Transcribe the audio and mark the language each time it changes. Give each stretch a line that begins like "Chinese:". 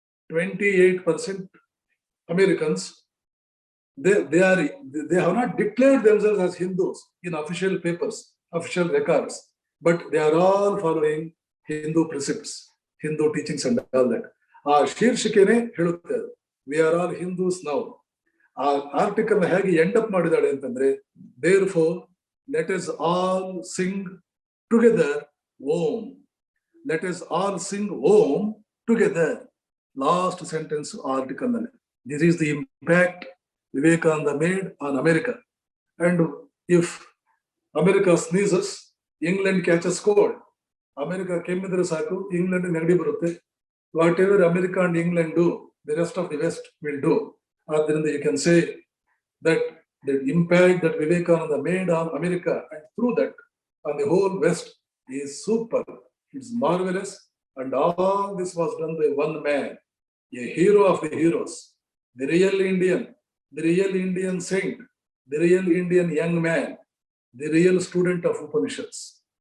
English: 28% Americans, they have not declared themselves as Hindus in official papers, official records, but they are all following Hindu precepts, Hindu teachings and all that.
Kannada: ಆ ಶೀರ್ಷಿಕೆನೇ ಹೇಳುತ್ತೆ,
English: we are all Hindus now.
Kannada: ಆ article ಹೇಗೆ end up ಮಾಡಿದಾಳೆ ಅಂತಂದ್ರೆ,
English: therefore let us all sing together Om. Let us all sing Om together. Last sentence article ನಲ್ಲಿ. This is the impact Vivekananda made on America. And if America sneezes, England catches cold.
Kannada: America ಕೆಮ್ಮಿದ್ರೆ ಸಾಕು, England ನೆಗಡಿ ಬರುತ್ತೆ.
English: Whatever America and England do, the rest of the West will do.
Kannada: ಆದ್ದರಿಂದ
English: you can say that the impact that Vivekananda made on America and through that on the whole West is super. It's marvelous. And all this was done by one man, a hero of the heroes, the real Indian saint, the real Indian young man, the real student of Upanishads.